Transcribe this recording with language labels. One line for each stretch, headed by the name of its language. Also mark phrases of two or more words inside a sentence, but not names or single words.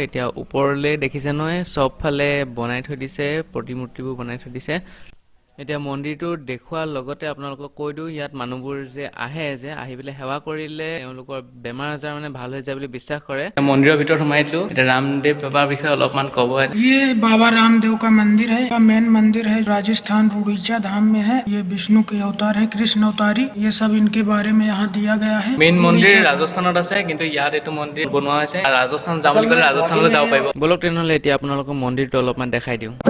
Assamese: এতিয়া ওপৰলৈ দেখিছে নহয়, চবফালে বনাই থৈ দিছে, প্ৰতিমূৰ্তিবোৰ বনাই থৈ দিছে। এতিয়া মন্দিৰটো দেখুৱাৰ লগতে আপোনালোকক কৈ দিওঁ, ইয়াত মানুহবোৰ যে আহি পেলাই সেৱা কৰিলে তেওঁলোকৰ বেমাৰ আজাৰ মানে ভাল হৈ যায় বুলি বিশ্বাস কৰে। মন্দিৰৰ ভিতৰত সোমাই দিলোঁ। এতিয়া ৰামদেৱ বাবাৰ বিষয়ে অলপমান ক'ব।
Hindi: ये बाबा रामदेव का मंदिर है, का मेन मंदिर है, राजस्थान रुड़ीचा धाम में है। ये विष्णु के अवतार है, कृष्ण अवतारी, ये सब इनके बारे में यहाँ दिया गया है।
Assamese: মেইন মন্দিৰ ৰাজস্থানত আছে, কিন্তু ইয়াত এইটো মন্দিৰ বনোৱা হৈছে। ৰাজস্থান যাম বুলি ক'লে ৰাজস্থানলৈ যাব পাৰিব। বলক তেনেহ'লে এতিয়া আপোনালোকক মন্দিৰটো অলপমান দেখাই দিওঁ।